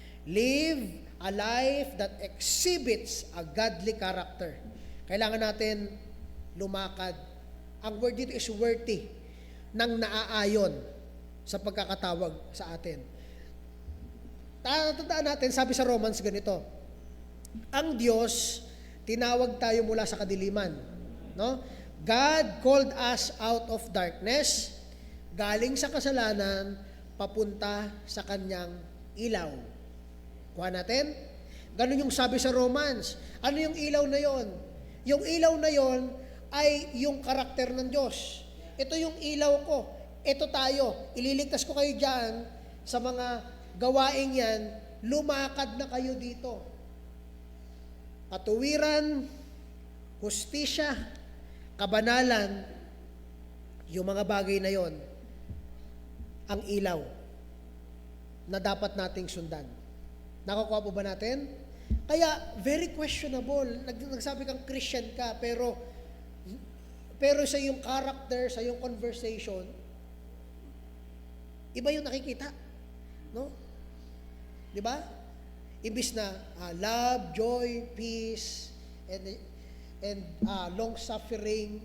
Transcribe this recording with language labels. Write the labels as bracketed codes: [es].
[en] Live a life that exhibits a godly character. [tl] Kailangan natin lumakad. Ang word dito is worthy, nang naaayon sa pagkakatawag sa atin. Tatandaan natin, sabi sa Romans ganito, ang Diyos, tinawag tayo mula sa kadiliman. No? [en] God called us out of darkness, [tl] galing sa kasalanan, papunta sa kanyang ilaw. Kuha natin? Ganun yung sabi sa Romans. Ano yung ilaw na yon? Yung ilaw na yon ay yung karakter ng Diyos. Ito yung ilaw ko. Ito tayo. Ililigtas ko kayo dyan sa mga gawaing yan. Lumakad na kayo dito. Katuwiran, hustisya, kabanalan, yung mga bagay na yon, ang ilaw na dapat nating sundan. Nakukuha po ba natin? Kaya, very questionable. Nagsabi kang Christian ka, pero sa iyong character, sa iyong conversation, iba yung nakikita. No? Di ba? [en] Imbis na love, joy, peace, and long suffering.